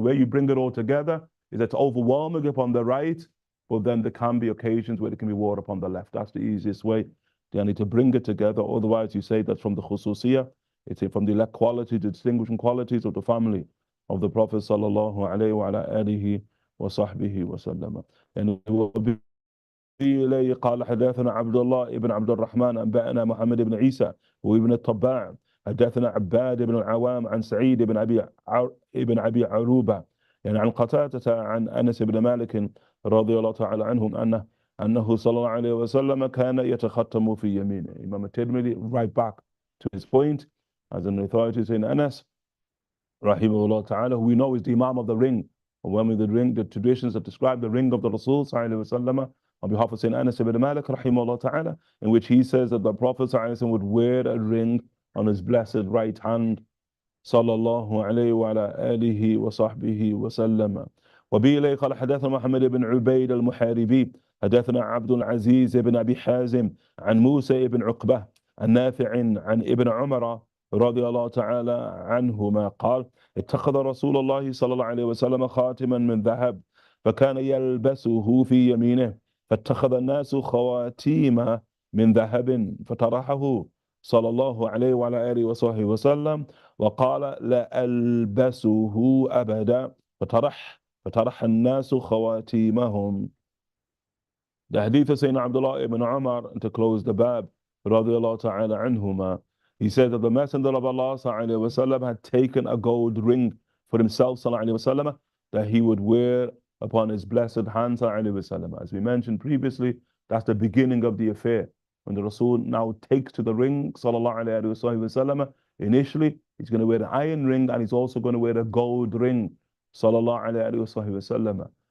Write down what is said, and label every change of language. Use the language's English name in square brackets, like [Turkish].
[English] The way you bring it all together is it's overwhelming upon the right, but then there can be occasions where it can be worn upon the left. That's the easiest way. You need to bring it together. Otherwise, you say that's from the khususiyya, it's from the elect quality, the distinguishing qualities of the family of the Prophet sallallahu alayhi wa alihi wa sahbihi wa sallam. [Arabic] And إليه قال حدثنا عبد الله بن عبد الرحمن أنبأنا محمد بن عيسى وابن الطباع حدثنا عباد بن العوام عن سعيد بن أبي عروبة عن قتادة عن أنس بن مالك رضي الله تعالى عنهم أنه صلى الله عليه وسلم كان يتختم في يمينه. [English] Imam al-Tirmidhi, right back to his point, as an authority in Anas rahimahullah ta'ala, who we know is the Imam of the ring. When the ring, the traditions that describe the ring of the Rasul sallallahu alaihi wasallam, on behalf of Sayyidina Anas ibn Malik rahimahullah ta'ala, in which he says that the Prophet ﷺ would wear a ring on his blessed right hand, sallallahu alayhi wa ala alihi wa sahbihi wa sallam. [Arabic] وبه إليه قال حدثنا محمد بن عبيد المحاربي حدثنا عبد العزيز بن أبي حازم عن موسى بن عقبة عن نافع عن ابن عمر رضي الله تعالى عنهما قال اتخذ رسول الله صلى الله عليه وسلم خاتما من ذهب فكان يلبسه في يمينه فاتخذ الناس خواتيم من ذهب فطرحه صلى الله عليه وعلى آله وصحبه وسلم وقال لا ألبسه أبدا فطرح الناس خواتيمهم. [English] The hadith of Sayyidina Abdullah ibn Umar, to close the bab, radiallahu ta'ala anhuma, he said that the Messenger of Allah sallallahu alayhi wasallam had taken a gold ring for himself sallallahu alayhi wasallam that he would wear upon his blessed hand sallallahu alayhi wasallam. As we mentioned previously, that's the beginning of the affair. When the Rasul now takes to the ring sallallahu alayhi wasallam, initially he's going to wear an iron ring and he's also going to wear a gold ring sallallahu alayhi wasallam.